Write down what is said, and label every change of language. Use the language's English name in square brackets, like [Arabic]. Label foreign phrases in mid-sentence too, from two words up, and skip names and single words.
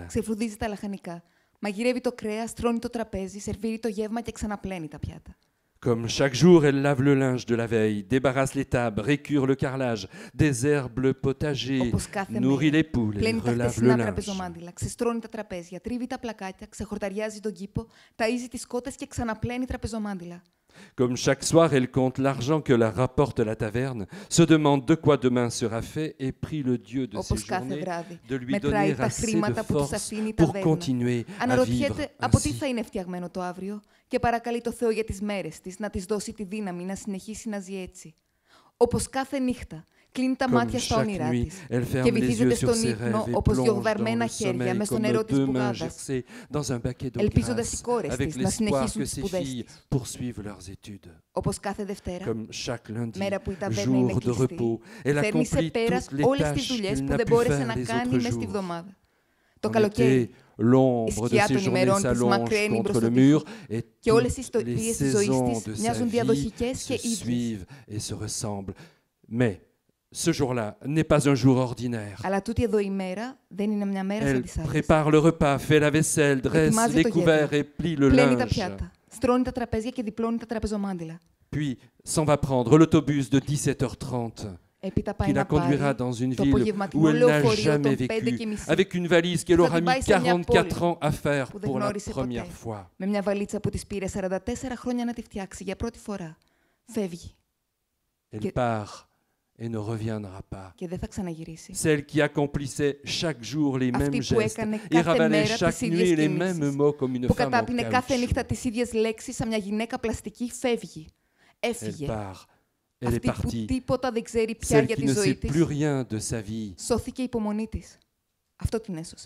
[Greek] Ξεφρουδίζει τα λαχανικά. Μαγειρεύει το κρέας, τρώνει το τραπέζι, σερβίρει το γεύμα και ξαναπλένει τα πιάτα. [French] Comme chaque jour, elle lave le linge de la veille, débarrasse les tables, récure le carrelage, désherbe le potager, nourrit les poules et [Greek] πλένει τα [French] relave le [Greek] χτεσινά [French] linge. [Greek] τραπεζομάντιλα, ξεστρώνει τα τραπέζια, τρίβει τα πλακάκια, ξεχορταριάζει τον κήπο, ταΐζει τις κότες και ξαναπλένει τραπεζομάντιλα. [French] Comme chaque soir, elle compte l'argent que la rapporte la taverne, se demande de quoi demain sera fait et prie le Dieu de ses [Greek] Όπως κάθε [French] journées [Greek] βράδυ, [French] de lui [Greek] μετράει [French] donner [Greek] τα [French] assez de [Greek] χρήματα που τους [French] force [Greek] αφήνει η [French] pour [Greek] ταβέρνα. [French] continuer à vivre [Greek] Αναρωτιέται από τι [French] ainsi. [Greek] θα είναι φτιαγμένο το αύριο και παρακαλεί το Θεό για τις μέρες της να της δώσει τη δύναμη να συνεχίσει να ζει έτσι. Όπως κάθε νύχτα, κλείνει τα [French] Comme [Greek] μάτια στα [French] chaque [Greek] όνειρά [French] nuit, [Greek] της [French] elle [Greek] και [French] ferme les [Greek] βυθίζεται [French] yeux sur [Greek] στον [French] ses [Greek] ύπνο [French] rêves et [Greek] όπως [French] plonge [Greek] διωγδαρμένα [French] dans le [Greek] χέρια μες [French] sommeil [Greek] στο [French] comme [Greek] νερό της [French] deux mains [Greek] πουγάδας. [French] gercées dans un baquet d'eau [Greek] Ελπίζοντας οι [French] grasse, [Greek] κόρες [French] avec [Greek] της να [French] l'espoir [Greek] συνεχίσουν [French] que [Greek] τις [French] ses [Greek] σπουδές [French] filles [Greek] της. [French] poursuivent leurs études. [Greek] Όπως κάθε Δευτέρα, [French] Comme chaque lundi, [Greek] μέρα που η ταβέρνα είναι [French] jour de [Greek] κλειστή, [French] repos, elle [Greek] φέρνει σε [French] accomplit [Greek] πέρας [French] toutes les [Greek] όλες τις [French] tâches [Greek] δουλειές [French] qu'il [Greek] που [French] n'a [Greek] δεν [French] pu [Greek] μπόρεσε [French] faire [Greek] να [French] les [Greek] κάνει [French] autres [Greek] μες στη [French] jours. [Greek] βδομάδα. Το [French] En [Greek] καλοκαίρι, [French] été, l'ombre de [Greek] σκιά [French] ses [Greek] των [French] journées [Greek] ημερών της [French] s'allonge [Greek] μακραίνει [French] contre [Greek] μπρος [French] le [Greek] στον [French] mur [Greek] τοίχο [French] et [Greek] και όλες οι [French] toutes les [Greek] ιστορίες της ζωής [French] saisons [Greek] της [French] de sa [Greek] μοιάζουν [French] vie [Greek] διαδοχικές και [French] se [Greek] ίδιες. [French] suivent et se ressemblent. Mais ce jour-là n'est pas un jour ordinaire. [Greek] Αλλά τούτη εδώ η μέρα δεν είναι μια μέρα σαν [French] Elle [Greek] τις άλλες. [French] prépare le repas, fait la vaisselle, dresse [Greek] Ετοιμάζει [French] les [Greek] το [French] couverts [Greek] γεύμα, [French] et plie le [Greek] πλένει τα [French] linge. [Greek] πιάτα, στρώνει τα τραπέζια και διπλώνει τα τραπεζομάντιλα. [French] Puis s'en va prendre l'autobus de 17h30 [Greek] Έπειτα πάει [French] qui la [Greek] να [French] conduira [Greek] πάρει [French] dans une [Greek] το [French] ville où [Greek] απογευματινό [French] elle n'a [Greek] λεωφορείο [French] jamais [Greek] των [French] vécu, [Greek] 5:30 [French] avec une valise qu'elle [Greek] Θα [French] aura [Greek] την [French] mis [Greek] πάει σε μια [French] 44 ans à faire [Greek] που δεν [French] pour la [Greek] γνώρισε ποτέ. [French] première fois. [Greek] Με μια βαλίτσα που της πήρε 44 χρόνια να τη φτιάξει για πρώτη φορά. Φεύγει. [French] Elle [Greek] Και- [French] part et ne reviendra pas. [Greek] Και δεν θα ξαναγυρίσει. [French] Celle qui accomplissait chaque jour les [Greek] Αυτή [French] mêmes [Greek] που [French] gestes [Greek] έκανε [French] et [Greek] κάθε [French] ravalait [Greek] μέρα [French] chaque [Greek] τις ίδιες [French] nuit les mêmes [Greek] κινήσεις, [French] mots comme une [Greek] που [French] femme en [Greek] κατάπινε κάθε νύχτα [French] caoutchouc. [Greek] τις ίδιες λέξεις σαν μια γυναίκα πλαστική, φεύγει. [French] Elle [Greek] Έφυγε. [French] part, elle est [Greek] Αυτή που [French] partie. [Greek] τίποτα δεν ξέρει πια [French] Celle [Greek] για [French] qui [Greek] τη [French] ne [Greek] ζωή [French] sait [Greek] της, [French] plus rien de sa vie, [Greek] σώθηκε η υπομονή της. Αυτό την έσωσε.